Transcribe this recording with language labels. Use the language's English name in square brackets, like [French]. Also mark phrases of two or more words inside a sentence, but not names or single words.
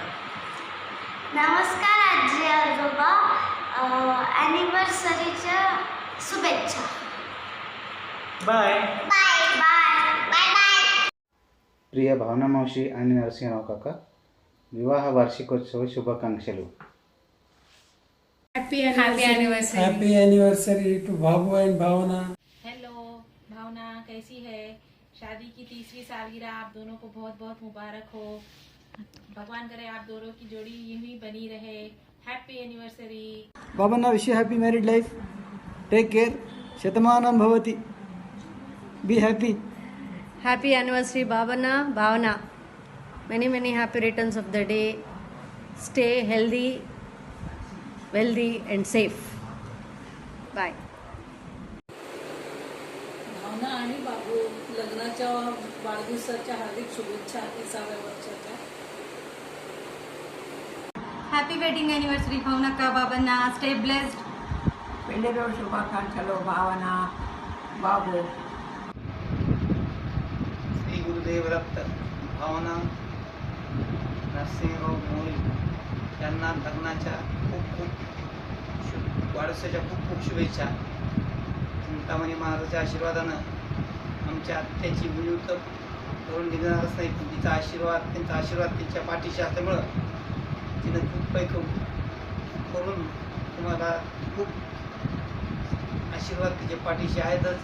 [Marathi] नमस्कार आजी आजोबा, ॲनिव्हर्सरीच्या शुभेच्छा. [English] बाय. Bye bye bye bye. [Marathi] प्रिय भावना मावशी आणि नरसिंहराव काका, विवाह वार्षिकोत्सव शुभाकांक्षलू. [English] Happy anniversary. Happy anniversary to बाबू एंड भावना. [Hindi] हेलो भावना, कैसी है? शादी की 3री सालगिरह आप दोनों को बहुत बहुत मुबारक हो. भगवान करे आप दोनों की जोड़ी यूं ही बनी रहे. [English] Happy anniversary. बाबांना wish you happy married life. Take care. [Sanskrit] शतमानं भवति. [English] Be happy. Happy anniversary, Bhavana. Bhavana. Many, many happy returns of the day. Stay healthy, wealthy, and safe. Bye. [Marathi] भावना आणि बाबू लग्नाच्या वाढदिवसाच्या हार्दिक शुभेच्छा 30व्या वर्षाच्या. [English] Happy wedding anniversary Bhavanakka Babanna. Stay blessed. [Telugu] పెళ్లి రోజు శుభాకాంక్షలు భావన బాబు. [Marathi] श्री गुरुदेव दत्त भावना नरसिंहराव मोरे यांना लग्नाच्या खूप खूप वाढदिवसाच्या खूप खूप शुभेच्छा. चिंतामणी महाराजाच्या आशीर्वादानं आमच्या आत्याची मुली तर करून निघणारच नाही, पण तिचा आशीर्वाद त्यांचा आशीर्वाद त्यांच्या पाठीशी असल्यामुळं तिनं खूप काही करून तुम्हाला खूप आशीर्वाद तिच्या पाठीशी आहेतच.